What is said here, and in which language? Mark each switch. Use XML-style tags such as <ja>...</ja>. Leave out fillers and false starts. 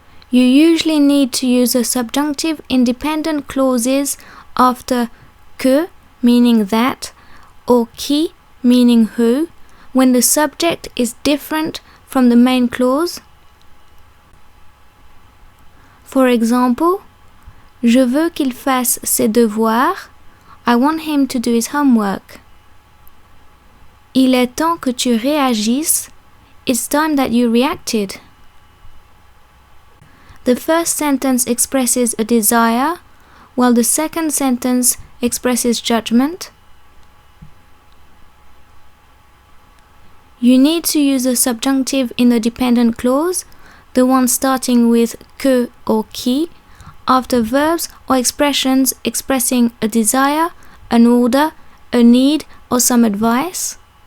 <en>You usually need to use the subjunctive independent clauses after que, meaning that, or qui, meaning who, when the subject is different from the main clause. For example,</en> <fr>je veux qu'il fasse ses devoirs.</fr> <en>I want him to do his homework.</en> <fr>Il est temps que tu réagisses.</fr> <en>It's time that you reacted. The first sentence expresses a desire, while the second sentence expresses judgment. You need to use the subjunctive in the dependent clause, the one starting with que or qui, after verbs or expressions expressing a desire, an order, a need, or some advice.</en>